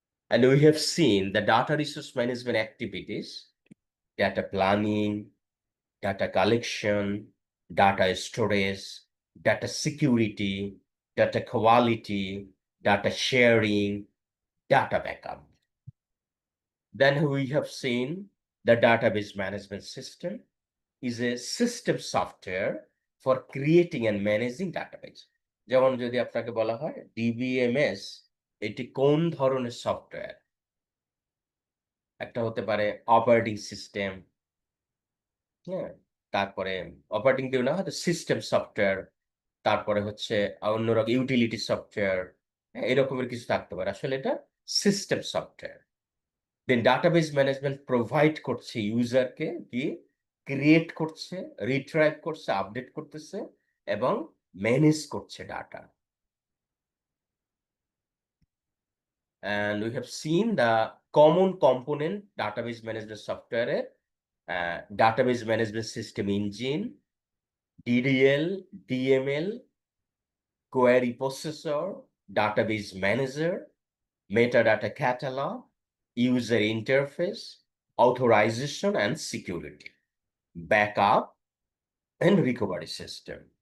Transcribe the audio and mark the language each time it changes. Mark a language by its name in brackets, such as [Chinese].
[English] And we have seen the data resource management activities: data planning, data collection, data storage, data security, data quality, data sharing, data backup. Then we have seen the database management system is a system software for creating and managing database. [Bangla] যেমন যদি আপনাকে বলা হয় DBMS, এটি কোন ধরনের software? একটা হতে পারে অপারেটিং সিস্টেম, হ্যাঁ, তারপরে অপারেটিং দিয়ে না হয়তো সিস্টেম সফটওয়্যার, তারপরে হচ্ছে অন্যরকম ইউটিলিটি সফটওয়্যার, এরকমের কিছু থাকতে পারে। আসলে এটা সিস্টেম সফটওয়্যার। দেন ডাটাবেস ম্যানেজমেন্ট প্রোভাইড করছে ইউজারকে, কি ক্রিয়েট করছে, রিট্রাইভ করছে, আপডেট করতেছে এবং ম্যানেজ করছে data. [English] And we have seen the common component database management software, database management system engine, DDL, DML, query processor, database manager, metadata catalog, user interface, authorization and security, backup and recovery system.